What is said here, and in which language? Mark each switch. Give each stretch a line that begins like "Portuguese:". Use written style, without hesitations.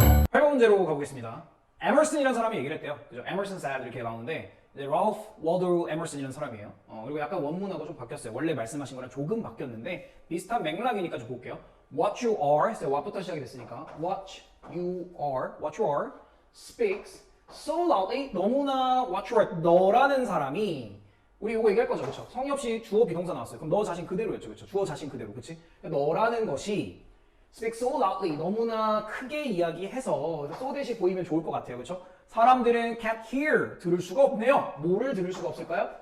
Korean: 8번 문제로 가보겠습니다. 에머슨이라는 사람이 얘기를 했대요. 그죠? 에머슨 said 이렇게 나오는데 이제 랄프 워더 에머슨이라는 사람이에요. 그리고 약간 원문하고 좀 바뀌었어요. 원래 말씀하신 거랑 조금 바뀌었는데 비슷한 맥락이니까 좀 볼게요.
English: What you are, what
Korean: 부터 시작이 됐으니까
English: what you are speaks so loudly.
Korean: 너무나
English: what you are,
Korean: 너라는 사람이 우리 이거 얘기할 거죠, 그렇죠? 성의 없이 주어 비동사 나왔어요. 그럼 너 자신 그대로였죠, 그렇죠? 주어 자신 그대로, 그렇지? 너라는 것이
English: speak so loudly,
Korean: 너무나 크게 이야기해서 so 대신 보이면 좋을 것 같아요, 그렇죠? 사람들은
English: can't hear,
Korean: 들을 수가 없네요. 뭐를 들을 수가 없을까요?